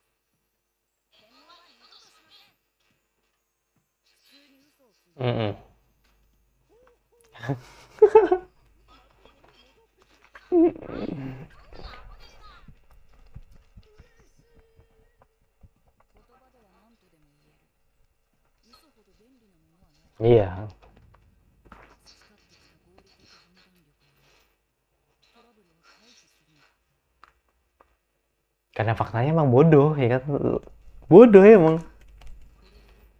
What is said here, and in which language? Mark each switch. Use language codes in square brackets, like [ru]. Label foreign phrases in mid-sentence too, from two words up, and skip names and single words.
[ja] 天網は二度としません。普通に嘘をついて言葉では何とでも言える。嘘ほど便利なものはない。 [id] Iya. [ja] 培ってきた合理的判断力によりトラブルを回避するのだ。 [id] Karena faktanya emang bodoh ya kan. Bodoh ya emang. [ja] これで